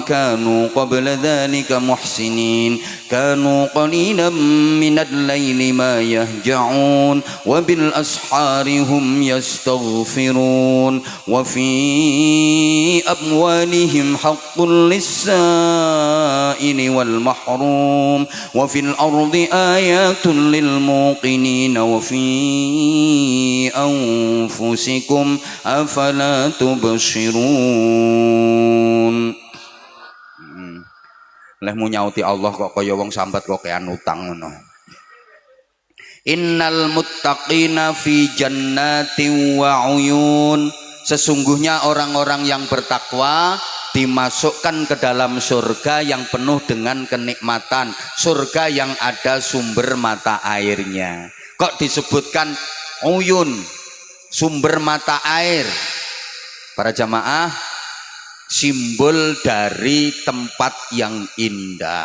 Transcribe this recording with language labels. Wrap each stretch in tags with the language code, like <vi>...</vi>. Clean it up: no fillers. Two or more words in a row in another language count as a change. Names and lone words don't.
<ar>كانوا قبل ذلك محسنين كانوا قليلا من الليل ما يهجعون وبالأسحار هم يستغفرون وفي أموالهم حق للسائل والمحروم وفي الأرض آيات للموقنين وفي أنفسكم أفلا تبصرون.</ar> <jv>Leh mu nyauti Allah kok kaya wong sambat kok kean utang ngono.</jv> <ar>إن المتقين في جنات وعيون.</ar> <id>Sesungguhnya orang-orang yang bertakwa dimasukkan ke dalam surga yang penuh dengan kenikmatan, surga yang ada sumber mata airnya. Kok disebutkan uyun, sumber mata air? Para jamaah, simbol dari tempat yang indah.</id>